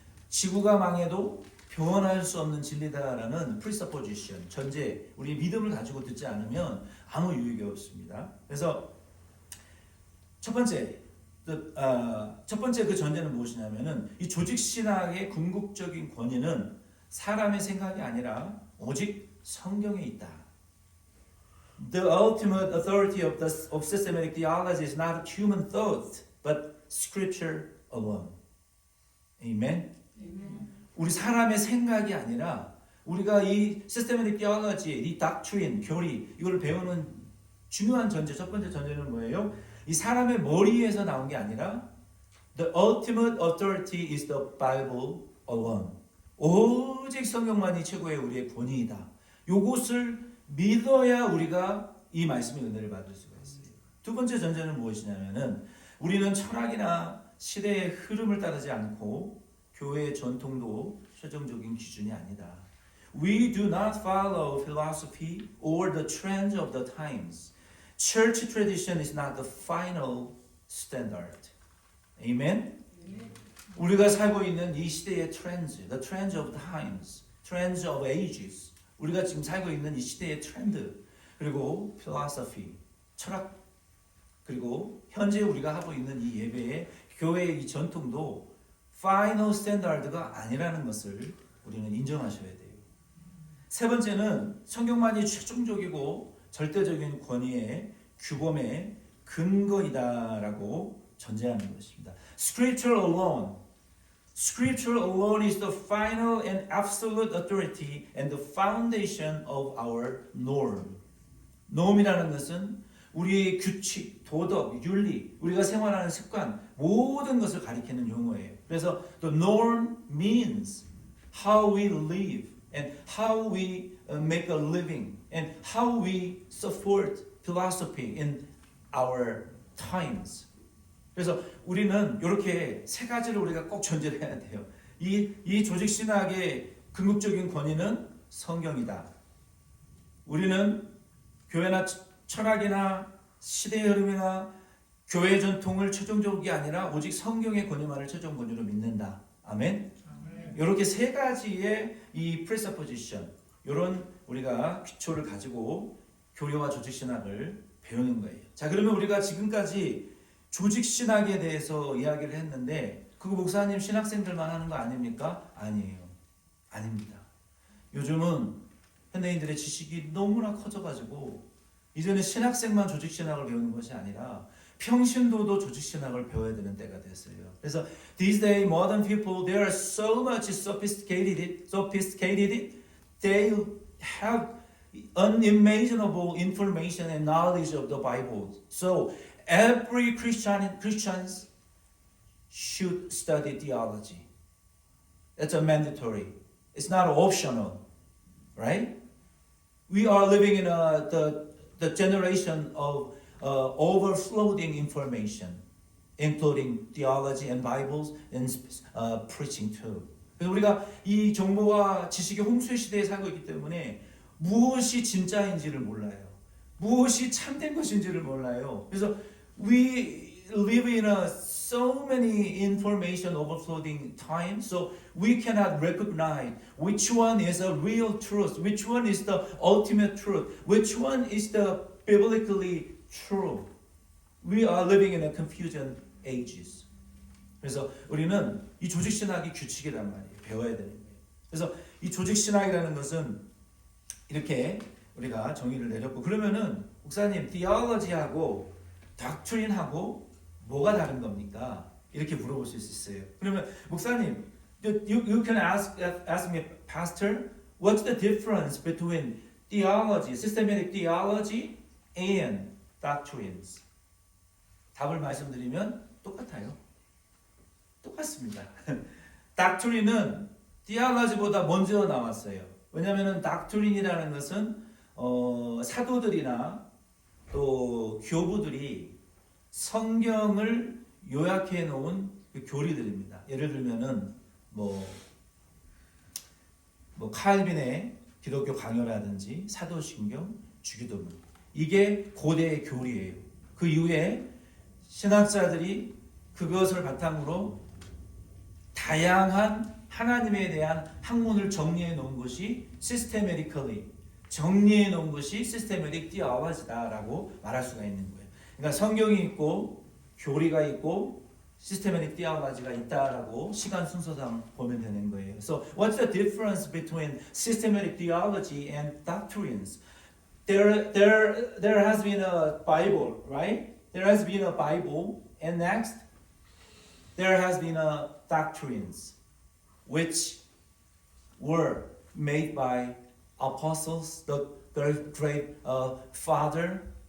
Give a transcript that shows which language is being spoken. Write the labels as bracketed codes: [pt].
[ko] 지구가 망해도 변할 수 없는 진리다라는 presupposition, 전제, 우리 믿음을 가지고 듣지 않으면 아무 유익이 없습니다. 그래서 첫 번째 그 전제는 무엇이냐면은 이 조직 신학의 궁극적인 권위는 사람의 생각이 아니라 오직 성경에 있다. [en] The ultimate authority of systematic theology is not human thought, but Scripture alone. [ko] 아멘. 우리 사람의 생각이 아니라 우리가 이 시스테매틱 티올로지, 이 닥트린, 교리 이걸 배우는 중요한 전제, 첫 번째 전제는 뭐예요? 이 사람의 머리에서 나온 게 아니라 [en] The ultimate authority is the Bible alone. [ko] 오직 성경만이 최고의 우리의 권위이다. 요것을 믿어야 우리가 이 말씀의 은혜를 받을 수가 있어요. 두 번째 전제는 무엇이냐면은 우리는 철학이나 시대의 흐름을 따르지 않고 교회의 전통도 최종적인 기준이 아니다. [en] We do not follow philosophy or the trends of the times. Church tradition is not the final standard. Amen? [ko] 우리가 살고 있는 이 시대의 트렌드, [en] the trends of times, trends of ages. [ko] 우리가 지금 살고 있는 이 시대의 트렌드, 그리고 philosophy, 철학, 그리고 현재 우리가 하고 있는 이 예배의 교회의 이 전통도 final standard가 아니라는 것을 우리는 인정하셔야 돼요. 세 번째는 성경만이 최종적이고 절대적인 권위의 규범의 근거이다라고 전제하는 것입니다. [en] Scripture alone is the final and absolute authority and the foundation of our norm. [ko] norm이라는 것은 우리의 규칙, 도덕, 윤리, 우리가 생활하는 습관 모든 것을 가리키는 용어예요. [en] 그래서 the norm means how we live and how we make a living and how we support philosophy in our times. [ko] 그래서 우리는 이렇게 세 가지를 우리가 꼭 전제를 해야 돼요. 이 조직 신학의 궁극적인 권위는 성경이다. 우리는 교회나 철학이나 시대의 흐름이나 교회 전통을 최종적이 아니라 오직 성경의 권위만을 최종 권위로 믿는다. 아멘. 이렇게 세 가지의 이 presupposition, 이런 우리가 기초를 가지고 교리와 조직 신학을 배우는 거예요. 자, 그러면 우리가 지금까지 조직 신학에 대해서 이야기를 했는데 그거 목사님 신학생들만 하는 거 아닙니까? 아니에요. 아닙니다. 요즘은 현대인들의 지식이 너무나 커져가지고 이제는 신학생만 조직 신학을 배우는 것이 아니라 평신도도 조직 신학을 배워야 되는 때가 됐어요. [en] 그래서 these days modern people they are so much sophisticated. They have unimaginable information and knowledge of the Bible. So every Christians should study theology. That's a mandatory. It's not optional, right? We are living in the generation of overflowing information, including theology and Bibles and preaching too. [ko] 그래서 우리가 이 정보와 지식의 홍수의 시대에 살고 있기 때문에 무엇이 진짜인지를 몰라요. 무엇이 참된 것인지를 몰라요. [en] 그래서 we live in so many information overflowing time, so we cannot recognize which one is a real truth, which one is the ultimate truth, which one is the biblically true. We are living in a confusion ages. [ko] 그래서 우리는 이 조직 신학이 규칙이란 말이에요. 배워야 되는 거예요. 그래서 이 조직 신학이라는 것은 이렇게 우리가 정의를 내렸고, 그러면은 목사님 theology하고 doctrine하고 뭐가 다른 겁니까? 이렇게 물어볼 수 있어요. 그러면 목사님, [en] you can ask me, Pastor, what's the difference between theology, systematic theology, and doctrines? [ko] 답을 말씀드리면 똑같아요. 똑같습니다. doctrine은 theology보다 먼저 나왔어요. 왜냐하면 doctrine이라는 것은 사도들이나 또 교부들이 성경을 요약해 놓은 그 교리들입니다. 예를 들면은 뭐 칼빈의 기독교 강요라든지 사도신경, 주기도문, 이게 고대의 교리예요. 그 이후에 신학자들이 그것을 바탕으로 다양한 하나님에 대한 학문을 정리해 놓은 것이 systematically 정리해 놓은 것이 systematic theology다라고 말할 수가 있는 거예요. 그러니까 성경이 있고 교리가 있고 systematic theology가 있다라고 시간 순서상 보면 되는 거예요. [en] So what's the difference between systematic theology and doctrines? There has been a Bible, right? There has been a Bible, and next there has been doctrines which were made by apostles, the great father.